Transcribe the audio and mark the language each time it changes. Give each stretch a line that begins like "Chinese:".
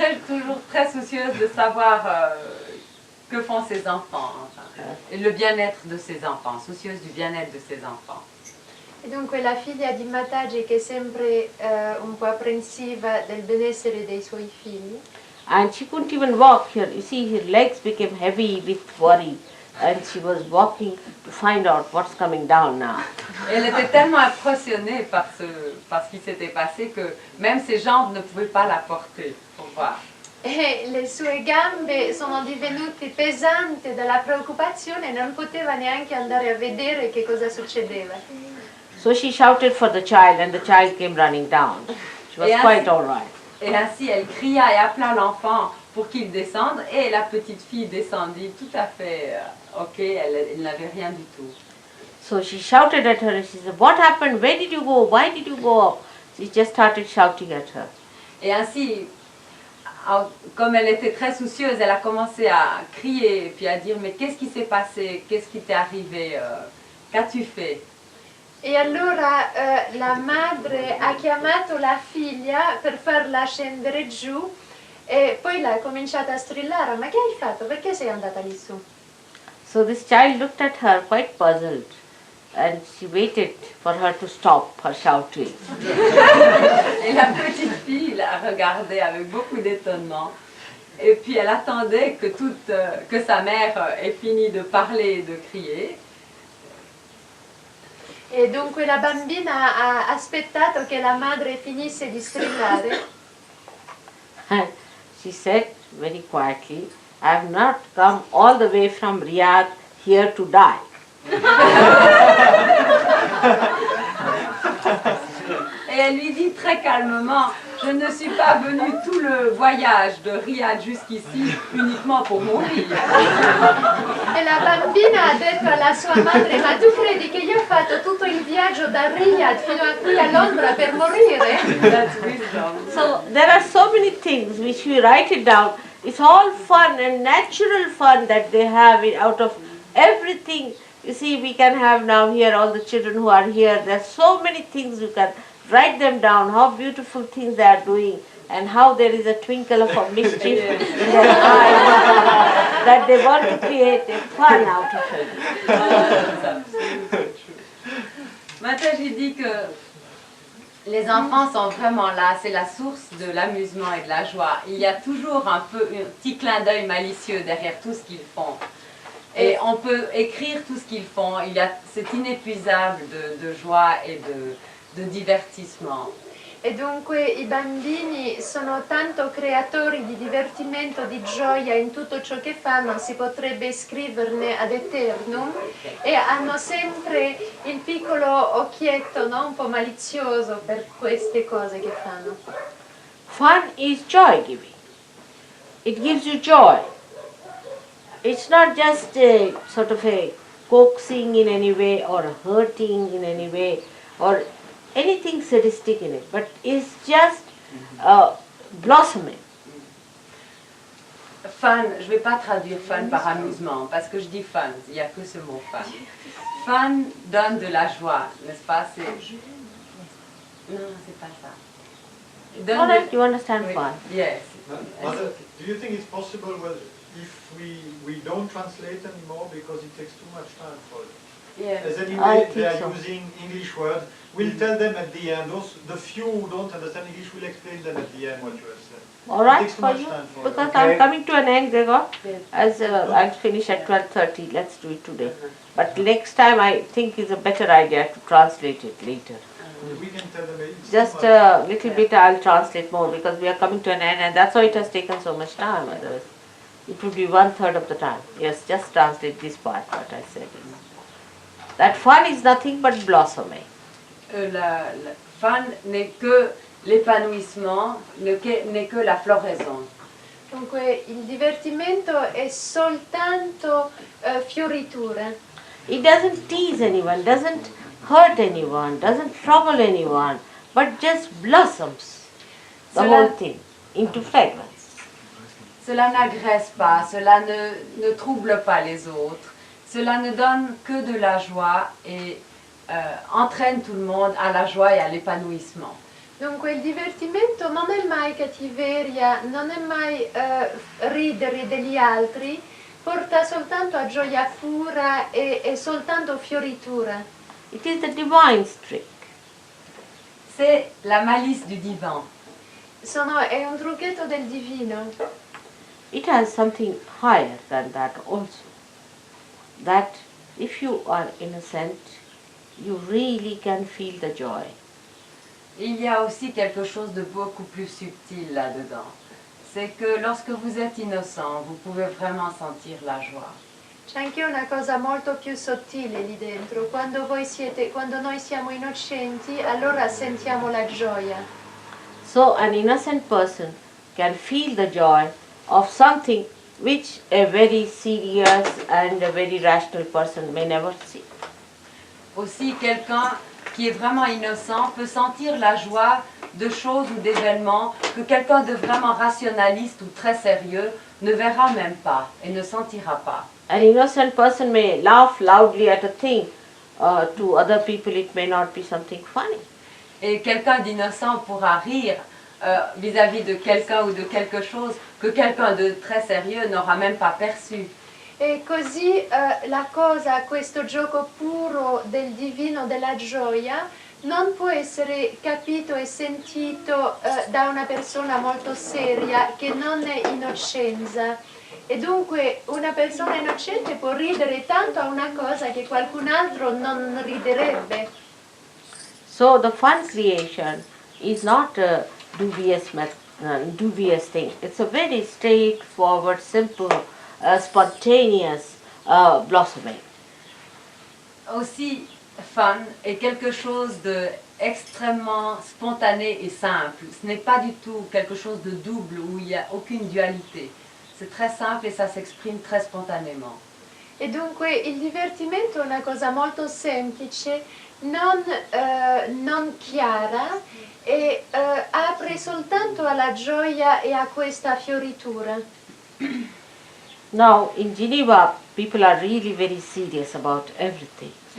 French: est toujours très soucieuse de savoir que font ses enfants, enfin, et le bien-être de ses enfants, soucieuse du bien-être de ses enfants.
Italian: e dunque la figlia di Mataji che è sempre un po' apprensiva del benessere dei suoi figli.
English: And she couldn't even walk here. You see, her legs became heavy with worry. And she was walking to find out what's coming down now.
French: Et elle était tellement impressionnée par ce qui s'était passé que même ses jambes ne pouvaient pas la porter pour voir.
Italian: E le sue gambe sono divenute pesanti dalla preoccupazione e non poteva neanche andare a vedere che cosa succedeva.
English: So she shouted for the child and the child came running down. She was quite all right.
French: Et ainsi, elle cria et appela l'enfant pour qu'il descende et la petite fille descendit tout à fait ok, elle n'avait rien du tout.
English: So she shouted at her and she said, "What happened? Where did you go? Why did you go?" She just started shouting at her.
French: Et ainsi, comme elle était très soucieuse, elle a commencé à crier et puis à dire mais qu'est-ce qui s'est passé? Qu'est-ce qui t'est arrivé? Qu'as-tu fait?
Italian: E allora la madre ha chiamato la figlia per farla scendere giù e poi l'ha cominciata a strillare: ma che hai fatto? Perché sei andata lì su?
English: So this child looked at her quite puzzled and she waited for her to stop her shouting.
French: Et la petite fille la regardait avec beaucoup d'étonnement. Et puis elle attendait que sa mère ait fini de parler et de crier.
Italian: E dunque la bambina ha aspettato che la madre finisse di strillare
English: And she said very quietly, "I have not come all the way from Riyadh here to die."
French: Et elle lui dit très calmement, je ne suis pas venue tout le voyage de Riyad jusqu'ici uniquement pour mourir.
Italian: e la bambina ha detto alla sua madre: ma tu credi che io ho fatto tutto il viaggio da Riyadh fino a qui a Londra per morire?
English: That's wisdom. So there are so many things which we write it down. It's all fun and natural fun that they have it out of everything. You see, we can have now here all the children who are here. There are so many things you can write them down, how beautiful things they are doing and how there is a twinkle of a mischief in their eyes that they want to create a fun out of it.
French: Mataji dit que les enfants sont vraiment là, c'est la source de l'amusement et de la joie. Il y a toujours un petit clin d'œil malicieux derrière tout ce qu'ils font. Et on peut écrire tout ce qu'ils font, c'est inépuisable de joie et de divertissement.
Italian: E dunque i bambini sono tanto creatori di divertimento, di gioia in tutto ciò che fanno, si potrebbe scriverne ad eternum, e hanno sempre il piccolo occhietto, no? Un po' malizioso per queste cose che fanno.
English: Fun is joy giving. It gives you joy. It's not just a sort of a coaxing in any way or hurting in any way or anything sadistic in it, but it's just blossoming.
French: Fun, je ne vais pas traduire fun par amusement, parce que je dis fun, il n'y a que ce mot fun. Fun donne de la joie, n'est-ce pas? Non, c'est pas ça. Donne
English: All right, de- you understand
French: Oui.
English: fun. Yes. Mother, do you think it's possible if we don't translate anymore because it takes too much time for it? Yes. As I anyway, think they are so. using English words we'll tell them at the end. Those, the few who don't understand English, will explain them at the end what you have said. All right It takes too for much you? time for Because them. I'm coming to an end, Gregor. Yes. As I'll finish at 12:30. Let's do it today. But next time I think is a better idea to translate it later. We can tell them it's Just too much. a little bit I'll translate more because we are coming to an end and that's why it has taken so much time. Otherwise, it would be 1/3 of the time. Yes, just translate this part what I said. That fun is nothing but blossoming.
French: La fan n'est que l'épanouissement, n'est que la floraison.
Italian: Dunque il divertimento è soltanto fioritura.
English: It doesn't tease anyone, doesn't hurt anyone, doesn't trouble anyone, but just blossoms the
French: Cela-
English: whole thing into fragrance.
French: Cela n'agresse pas, cela ne trouble pas les autres, cela ne donne que de la joie et entraîne tout le monde à la joie et à l'épanouissement.
Italian: Dunque il divertimento non è mai cattiveria, non è mai ridere degli altri, porta soltanto a gioia pura e soltanto fioritura.
English: It is the divine trick.
French: C'est la malice du divin.
Italian: È un trucchetto del divino.
English: It has something higher than that also. That if you are innocent, you really can feel the joy.
French: Il y a aussi quelque chose de beaucoup plus subtil là-dedans. C'est que lorsque vous êtes innocent, vous pouvez vraiment sentir la joie.
Italian: C'è anche una cosa molto più sottile lì dentro. Quando noi siamo innocenti, allora sentiamo la gioia.
English: So an innocent person can feel the joy of something which a very serious and a very rational person may never see.
French: Aussi, quelqu'un qui est vraiment innocent peut sentir la joie de choses ou d'événements que quelqu'un de vraiment rationaliste ou très sérieux ne verra même pas et ne sentira pas.
English: An innocent person may laugh loudly at a thing. To other people it may not be something funny.
French: Et quelqu'un d'innocent pourra rire vis-à-vis de quelqu'un ou de quelque chose que quelqu'un de très sérieux n'aura même pas perçu.
Italian: E così la cosa, questo gioco puro del divino, della gioia, non può essere capito e sentito da una persona molto seria che non è innocenza. E dunque una persona innocente può ridere tanto a una cosa che qualcun altro non riderebbe.
English: So the fun creation is not a dubious thing. It's a very straightforward, simple, spontaneous blossoming.
French: Aussi, fun est quelque chose de extrêmement spontané et simple. Ce n'est pas du tout quelque chose de double où il n'y a aucune dualité. C'est très simple et ça s'exprime très spontanément.
Italian: E dunque il divertimento è una cosa molto semplice, non chiara e apre soltanto alla gioia e a questa fioritura.
English: Now in Geneva people are really very serious about everything.